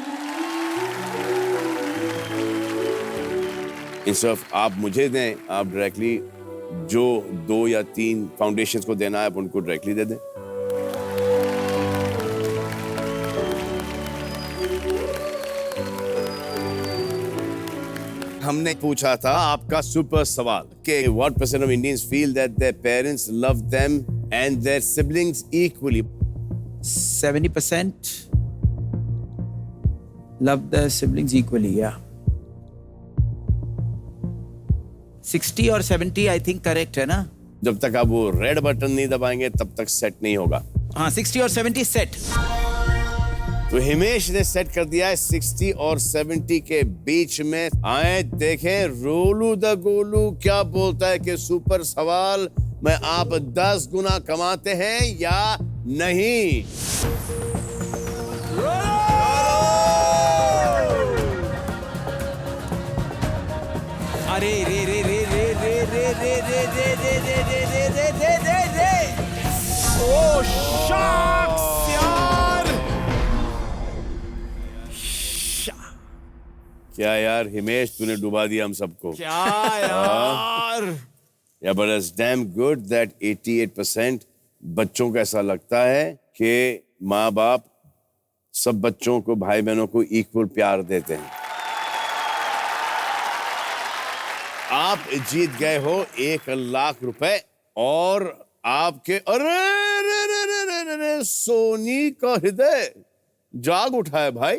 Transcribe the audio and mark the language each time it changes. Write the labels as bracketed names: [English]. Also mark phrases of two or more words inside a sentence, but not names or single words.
[Hindi] इंसफ आप मुझे दें, आप डायरेक्टली जो 2 या 3 फाउंडेशंस को देना है आप उनको डायरेक्टली दे दें. हमने पूछा था आपका सुपर सवाल कि [English] what percent of Indians feel that their parents love them and their siblings equally? 70% love their siblings equally. [Hindi] Yeah. 60 और 70 [English] I think correct [Hindi] है ना. जब तक आप वो रेड बटन नहीं दबाएंगे तब तक सेट नहीं होगा. हाँ, 60 और 70 सेट. तो हिमेश ने सेट कर दिया है 60 और 70 के बीच में. आए देखें रोलू द गोलू क्या बोलता है कि सुपर सवाल में आप 10 गुना कमाते हैं या नहीं. अरे रे रे रे रे रे रे रे रे रे रे रे रे रे रे रे रे रे. ओ शॉक्स यार. क्या यार हिमेश, तूने डुबा दिया हम सबको. क्या यार. [English] Yeah, but it's damn good that [Hindi] 88% बच्चों को ऐसा लगता है कि माँ बाप सब बच्चों को, भाई बहनों को इक्वल प्यार देते हैं. आप जीत गए हो 1 लाख रुपए और आपके अरे रे रे रे रे रे रे सोनी का हृदय जाग उठा है भाई.